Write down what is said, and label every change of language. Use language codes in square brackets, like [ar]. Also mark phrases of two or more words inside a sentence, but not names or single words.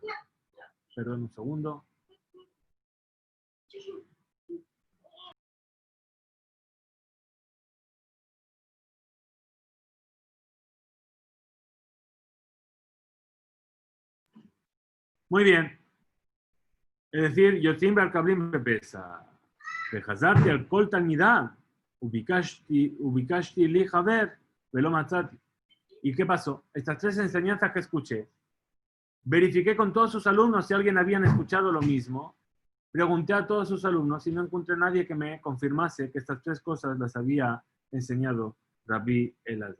[es] Perdón un segundo. Muy bien. Es decir, [he] יוצאים בערקבלין בפסח. וחזרתי על כל תלמידיו. ובקשתי לי חבר ולא מצאתי. [es] ¿Y qué pasó? Estas 3 enseñanzas que escuché, verifiqué con todos sus alumnos si alguien habían escuchado lo mismo. Pregunté a todos sus alumnos y no encontré a nadie que me confirmase que estas 3 cosas las había enseñado Rabbi Elazar.